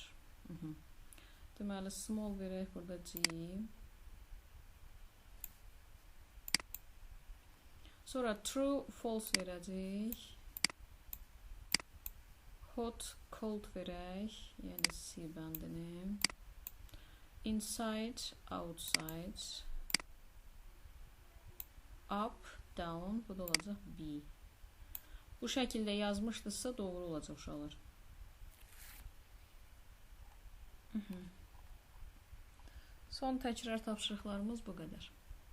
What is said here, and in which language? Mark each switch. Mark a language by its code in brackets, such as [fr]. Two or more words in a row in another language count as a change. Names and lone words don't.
[az] Deməli, small verək burada G. Sonra [en] true, false [az] verəcək. [en] hot, cold [az] verək. Yəni C bəndini. [en] Inside, outside. Up, down. [az] Bu da olacaq B. Bu şəkildə yazmışdınızsa doğru olacaq uşaqlar. Son təkrar tapşırıqlarımız bu qədər.